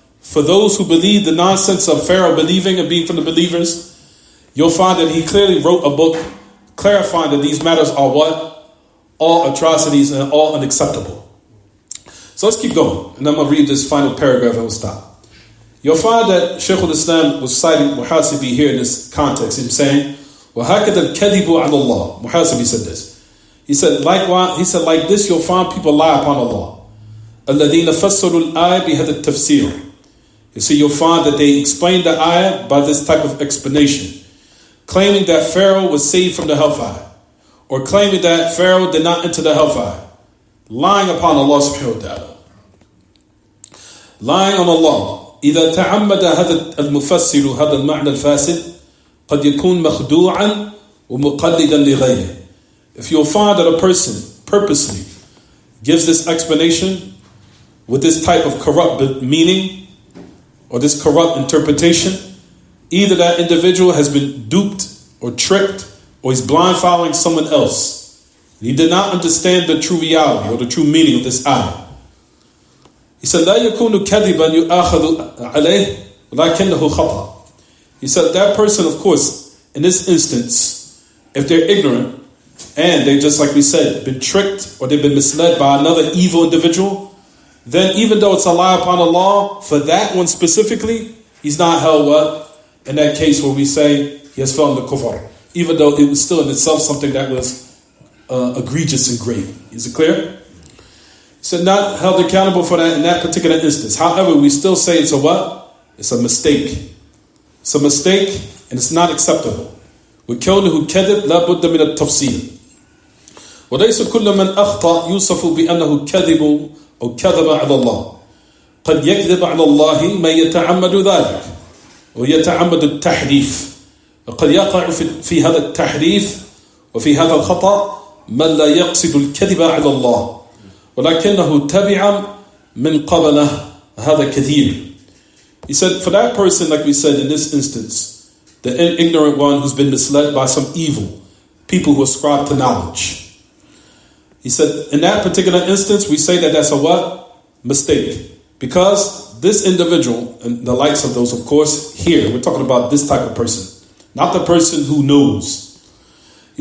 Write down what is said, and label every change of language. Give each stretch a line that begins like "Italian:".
English: For those who believe the nonsense of Pharaoh believing and being from the believers, you'll find that he clearly wrote a book clarifying that these matters are what? All atrocities and all unacceptable. So let's keep going. And I'm going to read this final paragraph and we'll stop. You'll find that Shaykh al-Islam was citing Muhasibi here in this context. He's saying,
Arabic: وَهَكَذَا الْكَذِبُ عَلَى اللَّهِ.
English: Muhasibi said this. He said, like this, you'll find people lie upon Allah.
Arabic: الَّذِينَ فَسَّرُوا الْآيَةِ بِهَذَا التَّفْسِيرِ.
English: You see, you'll find that they explained the ayah by this type of explanation, claiming that Pharaoh was saved from the hellfire, or claiming that Pharaoh did not enter the hellfire, lying upon Allah subhanahu wa ta'ala. Lying on Allah.
Arabic: إذا تعمد هذا المفسر هذا المعنى الفاسد قد يكون مخدوعا ومقلدا لغيره.
English: If you'll find that a person purposely gives this explanation with this type of corrupt meaning or this corrupt interpretation, either that individual has been duped or tricked, or he's blind following someone else. He did not understand the true reality or the true meaning of this ayah. He said,
Arabic: لا يكون كذبا يؤاخذ عليه ولكنه خطأ.
English: He said that person, of course, in this instance, if they're ignorant and they just, like we said, been tricked or they've been misled by another evil individual, then even though it's a lie upon Allah, for that one specifically, he's not held what? In that case where we say he has fallen to kufr, even though it was still in itself something that was egregious and grave. Is it clear? He said not held accountable for that in that particular instance. However, we still say it's a what? It's a mistake. It's a mistake and it's not acceptable.
Arabic: وكونه كذب لا بد من التفصيل. وليس كل من أخطأ يوصف بأنه كذب أو كذب على الله. قد يكذب على الله من يتعمد ذلك ويتعمد التحريف. وقد يقع في هذا التحريف وفي هذا الخطأ من لا يقصد الكذب على الله ولكنه تبع من قبله هذا كثير.
English: He said, for that person, like we said in this instance, the ignorant one who's been misled by some evil people who ascribe to knowledge. He said, in that particular instance, we say that that's a what? Mistake. Because this individual, and the likes of those, of course, here, we're talking about this type of person, not the person who knows. He